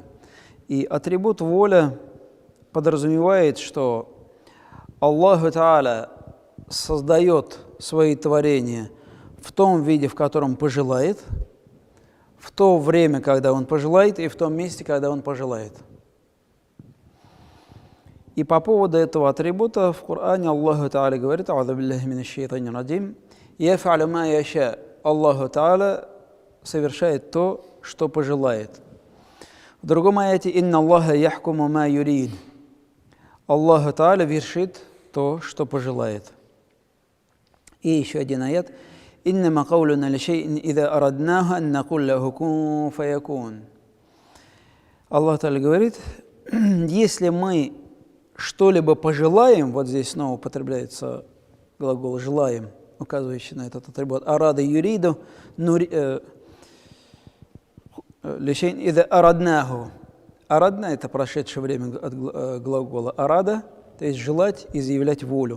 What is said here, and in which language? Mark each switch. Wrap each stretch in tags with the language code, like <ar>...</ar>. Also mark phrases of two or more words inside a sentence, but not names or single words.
<ru>И атрибут воля подразумевает, что Аллаху Тааля создает свои творения в том виде, в котором пожелает, в то время, когда Он пожелает, и в том месте, когда Он пожелает. И по поводу этого атрибута в Коране Аллаху Тааля говорит:</ru> <ar>«أعوذ بالله من الشيطان الرجيم يفعل ما يشاء».</ar> <ru>Аллаху Тааля совершает то, что пожелает. В другом аяте:</ru> <ar>«إن الله يحكم ما يريد».</ar> <ru>Аллаху Тааля вершит то, что пожелает. И еще один аят:</ru> <ar>«إنما قولنا لشيء إذا أردناه أن نقول له كن فيكون».</ar> <ru>Аллах Тааля говорит: если мы что-либо пожелаем, вот здесь снова употребляется глагол «желаем», указывающий на этот атрибут,</ru> <ar>«أراد يريد», «لشيء إذا أردناه».</ar> <ru>«Арадна» – это прошедшее время от глагола «арада», то есть желать, изъявлять волю.</ru>